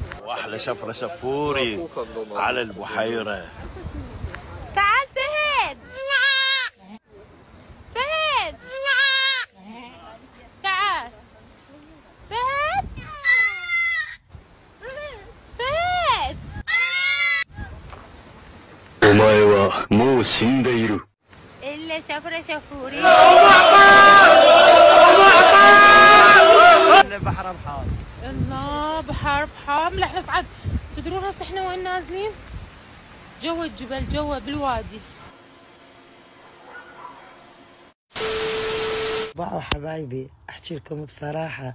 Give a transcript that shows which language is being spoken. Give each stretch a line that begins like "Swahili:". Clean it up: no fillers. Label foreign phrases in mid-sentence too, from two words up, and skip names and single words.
Arabic: واحلى سفرة سفوري على البحيرة. تعال فهد. فهد تعال. فهد. فهد.
Japanese: お前はもう死んでいる。
Arabic: إلا سفرة سفوري. بحر بحار. الله بحر بحار. لا نصعد. تدرون هسه احنا وين نازلين؟ جوا الجبل، جوا بالوادي. باعوا حبايبي احكي لكم بصراحة.